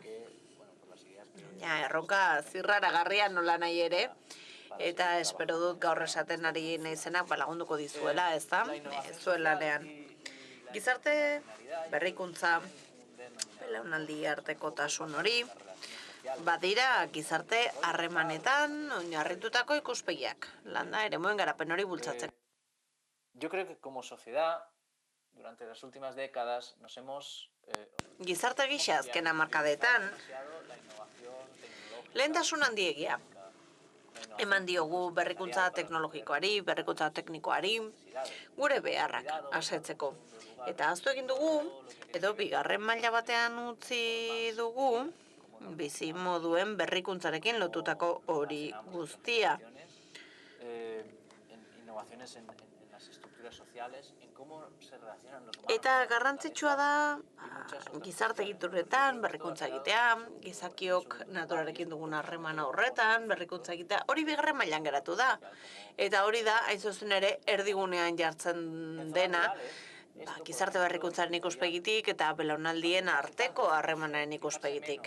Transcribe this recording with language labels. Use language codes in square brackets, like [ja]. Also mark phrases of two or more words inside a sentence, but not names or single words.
[eu] Erronka zirraragarria nola nahi ere, Eta espero dut gaur esaten ari naizenak lagunduko dizuela, ez da? Zuen lanean. Gizarte berrikuntza, belaunaldi artekotasun hori, badira gizarte harremanetan oinarritutako ikuspegiak, landa eremuen garapen hori bultzatzen. [es] Yo creo que como sociedad, durante las últimas décadas, nos hemos [eu] Gizarte gisa azken hamarkadetan, lehentasun handiegia eman diogu berrikuntza teknologikoari, berrikuntza teknikoari, gure beharrak asetzeko. Eta ahaztu egin dugu, edo bigarren maila batean utzi dugu, bizi moduen berrikuntzarekin lotutako hori guztia. [es] Innovaciones en las estructuras sociales, en cómo se relacionan los humanos. [eu] Eta garrantzitsua da gizarte egituretan berrikuntza egitea, gizakiok naturarekin dugun harreman horretan berrikuntza egitea, hori bigarren mailan geratu da. Eta hori da, hain zuzen ere, erdigunean jartzen dena, gizarte berrikuntzaren ikuspegitik eta belaunaldien arteko harremanaren ikuspegitik.